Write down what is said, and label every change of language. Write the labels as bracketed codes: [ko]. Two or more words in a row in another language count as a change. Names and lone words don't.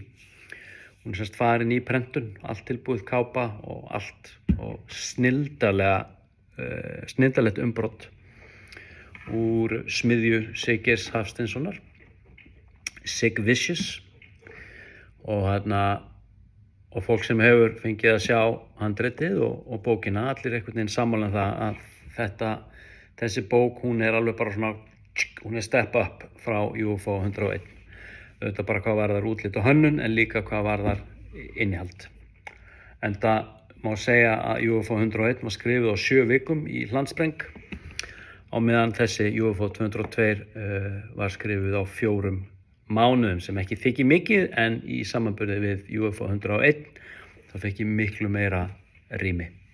[is] Hún er sem sagt farin í prentun, allt tilbúið kápa og allt og snilldarlegt umbrot úr smiðju Sigeirs Hafsteinssonar, Sig Vicious og fólk sem hefur fengið að sjá handritið og bókina, allir einhvern veginn sammála það að þessi bók, hún er alveg bara svona, hún er [en] step up [is] frá UFO 101. Auðvitað bara hvað varðar útlit og hönnun, en líka hvað varðar innihald. En það má segja að UFO 101 var skrifuð á 7 vikum í Hlandspreng, á meðan þessi UFO 202 var skrifuð á 4 mánuðum, sem ekki þykir mikið, en í samanburði við UFO 101 þá fekk ég miklu meira rými.